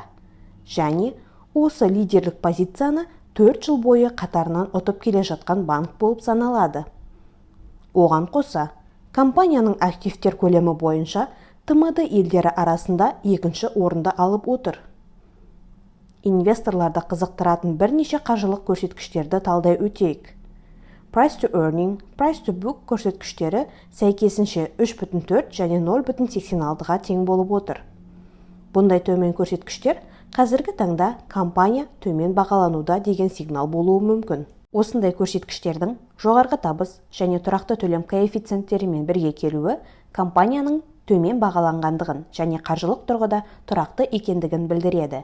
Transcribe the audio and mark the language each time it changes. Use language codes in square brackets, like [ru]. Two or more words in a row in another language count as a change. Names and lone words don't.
[kk] Және осы лидерлік позицияны 4 жыл бойы қатарынан ұтып келе жатқан банк болып саналады. Оған қоса, компанияның активтер көлемі бойынша ТМД елдері арасында екінші орынды алып отыр. Инвесторларды қызықтыратын бірнеше қаржылық көрсеткіштерді талдай өтейік. [en] Price to earning, price to book [kk] көрсеткіштері сәйкесінше 3,4 және 0,86-ға тең болып отыр. Бұндай төмен көрсеткіштер қазіргі таңда компания төмен бағалануда деген сигнал болуы мүмкін. Осындай көрсеткіштердің жоғарғы табыс және тұрақты төлем коэффициенттерімен бірге келуі компанияның төмен бағаланғандығын және қаржылық тұрғыда тұрақты екендігін білдіреді.